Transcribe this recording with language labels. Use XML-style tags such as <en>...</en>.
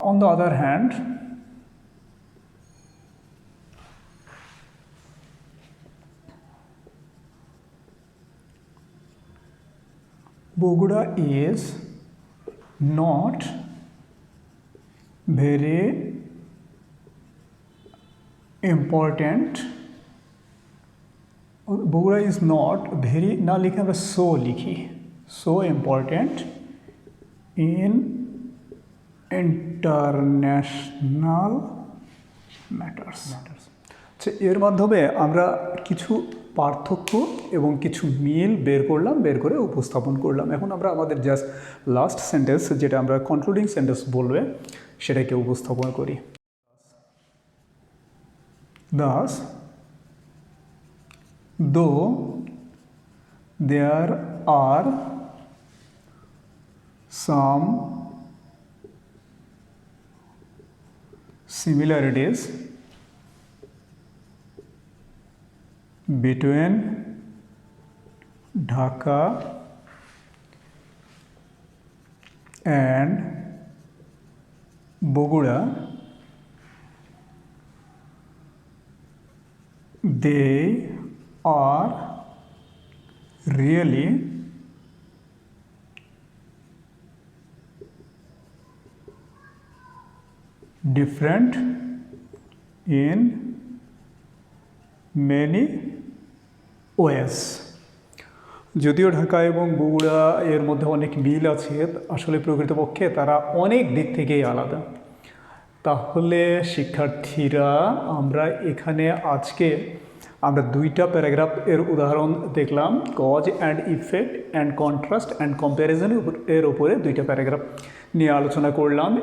<en>On the other hand, Bogora is not very important. Bogora is not very,</en> <bn>ना लिखे আমরা so लिखी,</bn> <en>so important in international matters.</en> <bn>আচ্ছা, এর মাধ্যমে আমরা কিছু পার্থক্য এবং কিছু মিল বের করে উপস্থাপন করলাম। এখন আমরা আমাদের জাস্ট লাস্ট সেন্টেন্স, যেটা আমরা কনক্লুডিং সেন্টেন্স বলবে, সেটাকে উপস্থাপন করি।</bn> <en>Thus, though there are some similarities between Dhaka and Bogora, they are really different in many ways.</en> <bn>যদিও ঢাকা এবং বগুড়া এর মধ্যে অনেক মিল আছে, আসলে প্রকৃতপক্ষে তারা অনেক দিক থেকেই আলাদা। তাহলে শিক্ষার্থীরা, আমরা এখানে আজকে আমরা দুইটা প্যারাগ্রাফ এর উদাহরণ দেখলাম,</bn> <en>cause and effect and contrast and comparison</en> <bn>এর উপরে দুইটা প্যারাগ্রাফ নিয়ে আলোচনা করলাম।</bn>